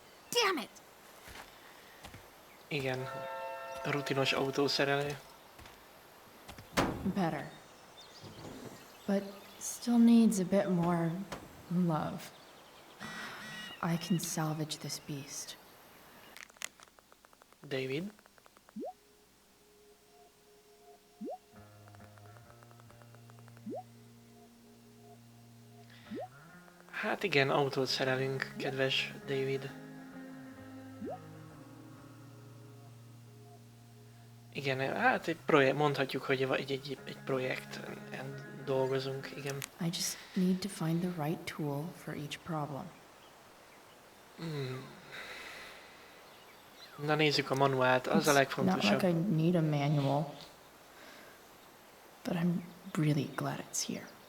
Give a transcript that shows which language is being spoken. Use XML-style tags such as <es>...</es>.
<en>Damn it!</en> <hu>Igen, rutinos autószerelő.</hu> <en>Better. But still needs a bit more love. I can salvage this beast. David.</en> <hu>Hát igen, autót szerelünk, kedves David. Igen, hát egy projekt, mondhatjuk, hogy egy projekten dolgozunk, igen.</hu> <en>I just need to find the right tool for each problem.</en> <hu>Na nézzük a manuált, az a legfontosabb.</hu> <en>Not like I need a manual, but I'm really glad it's here.</en>